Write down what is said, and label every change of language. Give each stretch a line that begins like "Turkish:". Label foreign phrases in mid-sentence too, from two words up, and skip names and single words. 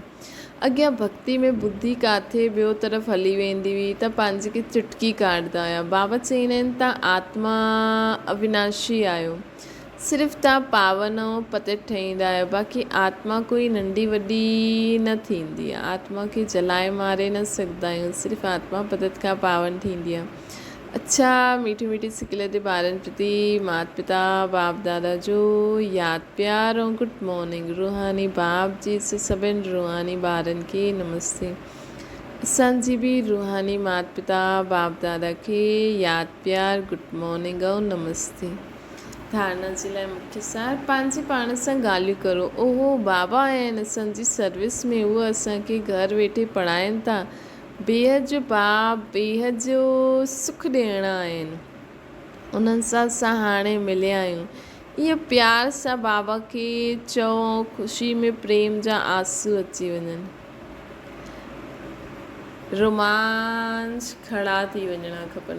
Sindhi: अॻियां भक्ति में बुद्धि किथे ॿियो तरफ़ हली वेंदी हुई त पंहिंजे खे चिटकी काटंदा हुआ। बाबा चवंदा आहिनि तव्हां आत्मा अविनाशी आहियो। सिर्फ़ु तव्हां पावन ऐं पतित ठहींदा आहियो। बाक़ी आत्मा कोई नंढी वॾी न थींदी आहे। आत्मा खे जलाए मारे न सघंदा आहियूं। सिर्फ़ु आत्मा पतित खां पावन थींदी आहे। अच्छा, मीठी मीठी सिकल ते ॿारनि प्रति माता पिता बाप दादा जो यादि प्यार ऐं
English: good morning.
Sindhi: रूहानी बाप जी सभिनि रूहानी ॿारनि खे नमस्ते। असांजी बि रूहानी माता पिता बाप दादा खे यादि प्यार
English: good morning
Sindhi: ऐं नमस्ते। धारणा जे लाइ मुख्य सार, पंहिंजे पाण सां ॻाल्हियूं करो। ओहो बाबा आहिनि असांजी सर्विस में, उहे असांखे घर वेठे पढ़ाइनि था। बेहद जो बाप बेहद जो सुख ॾियणा आहिनि, उन्हनि सां असां हाणे मिलिया आहियूं। इहो प्यार सां बाबा खे चओ, ख़ुशी में प्रेम जा आंसू अची वञनि, रोमांच खड़ा थी वञणा खपनि।